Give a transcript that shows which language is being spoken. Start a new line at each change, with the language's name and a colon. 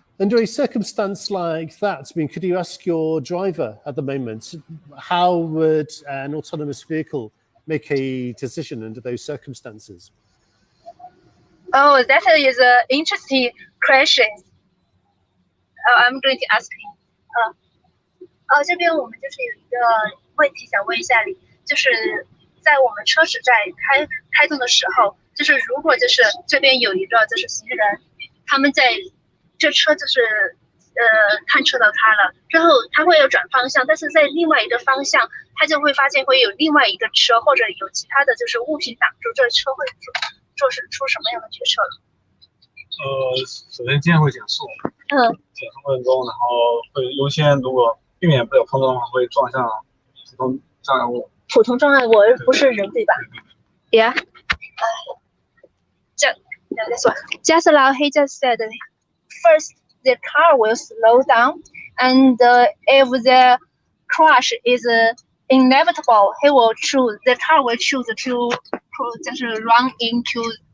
English: Under a circumstance like that, I mean, could you ask your driver at the moment, how would an autonomous vehicle make a decision under those circumstances? Oh, that is an interesting question. I'm going to ask him.
Chinese: 这边我们就是有一个问题想问一下你，就是在我们车驶在开动的时候，就是如果就是这边有一个就是行人，他们在这车就是探测到他了之后，他会有转方向，但是在另外一个方向，他就会发现会有另外一个车或者有其他的就是物品挡住，这车会做出什么样的决策？首先今天会减速，减速过程中，然后会优先，如果避免不了碰撞的话，会撞向普通障碍物。普通障碍物不是人对吧 ？
English: Yeah. This one. Just like he just said, first the car will slow down, and if the crash is inevitable, the car will choose to just run into